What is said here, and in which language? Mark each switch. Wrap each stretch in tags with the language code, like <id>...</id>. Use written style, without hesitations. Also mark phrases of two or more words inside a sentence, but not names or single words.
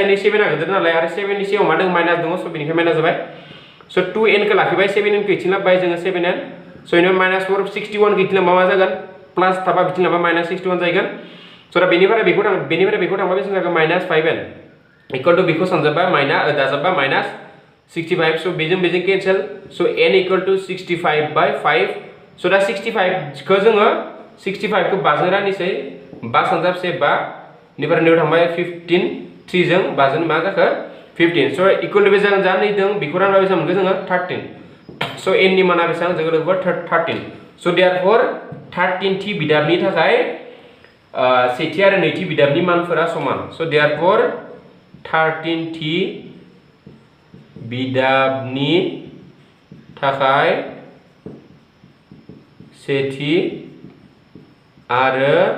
<brx>नै 7 आ गोदोर नालाय आरो 7 नि सिगाङाव मा दङ माइनास दङ स बेनिखाय माइनास जाबाय स 2n खौ लाखिबाय 7n खौ इथिं लाबाय जोङो 7n स इनो माइनास 4 61 खौ इथिं लाबा मा जागोन प्लास थाबा बिथिं लाबा माइनास 61 जागोन स दा बेनिफ्राय बेखौ थांबा बेसेबां जागोन माइनास 5n</brx> <en>equal to</en> <brx>बेखौ सानजाबा दाजाबा माइनास 65 so बेजों कैंसिल so</brx> <en>n equal to</en> <brx>65/5 so दा 65 खौ जोङो 65 खौ 5 जों राननिसै 5 सानजाब से 5 निफ्राय नेव थांबाय 15 3 जों 5 जों मा जाखो 15 so</brx> <en>equal to</en> <brx>बे जागोन जा नै दं बेखौ रानबा बेसेबां मोनगोन जोङो 13 so n नि माना बेसेबां जोङो लोगोफोर 13</brx> <en>so therefore</en> <brx>13 थि बिदाबनि थाखाय सेथि आरो नैथि बिदाबनि मानफोरा समान</brx> <en>so therefore</en> <brx>13 थि बिदाबनि थाखाय सेथि आरो</brx>